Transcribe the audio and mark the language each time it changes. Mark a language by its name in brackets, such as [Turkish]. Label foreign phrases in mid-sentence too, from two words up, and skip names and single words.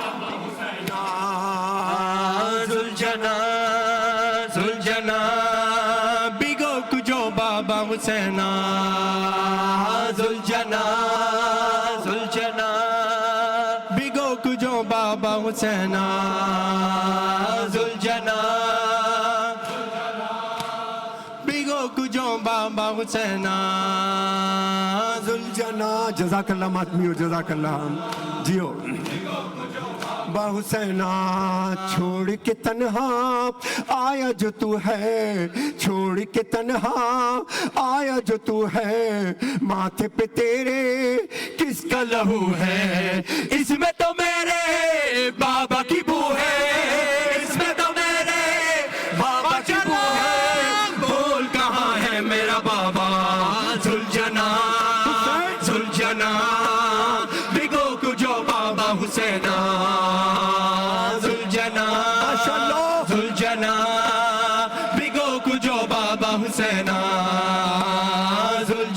[Persian] زلجنا زلجنا بگو کجا بابا حسینہ. زلجنا زلجنا بگو کجا بابا حسینہ. زلجنا بگو کجا بابا حسینہ. [Urdu] زلجنا [Arabic] جزاک اللہ [Urdu] ماتمیو [Arabic] جزاک اللہ [Urdu] جیو. با حسینہ چھوڑ کے تنہا آیا جو تو ہے. چھوڑ کے تنہا آیا جو تو ہے. ماتھے پہ تیرے کس کا لہو ہے. اس میں تو میرے بابا کی بو ہے. اس میں تو میرے بابا کی بو ہے. بول کہاں ہے میرا بابا. [Persian] زلجنا زلجنا بگو کجا بابا حسینہ. زلجنا زلجنا بگو کجا بابا حسینہ.